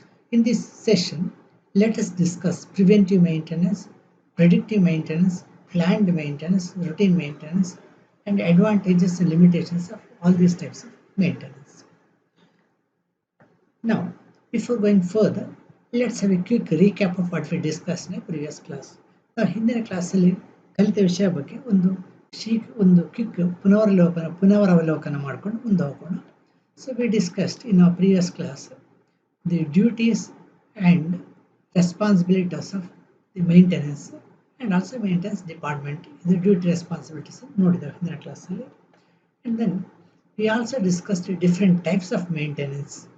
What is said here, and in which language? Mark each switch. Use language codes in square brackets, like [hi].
[en] In this session, let us discuss preventive maintenance, predictive maintenance, planned maintenance, routine maintenance, and advantages and limitations of all these types of maintenance. Now, before going further, let's have a quick recap of what we discussed in a previous class. [kn] ನಾವು ಹಿಂದಿನ ಕ್ಲಾಸಲ್ಲಿ ಕಲಿತ ವಿಷಯ ಬಗ್ಗೆ ಒಂದು quick ಪುನರಾವಲೋಕನ ಮಾಡ್ಕೊಂಡು ಮುಂದೆ ಹೋಗೋಣ. [en] So we discussed in our previous class the duties and responsibilities of the maintenance and also maintenance department. The duty responsibilities [kn] ನೋಡಿದ್ದೇವೆ ಹಿಂದಿನ ಕ್ಲಾಸಲ್ಲಿ. [en] And then we also discussed different types of maintenance.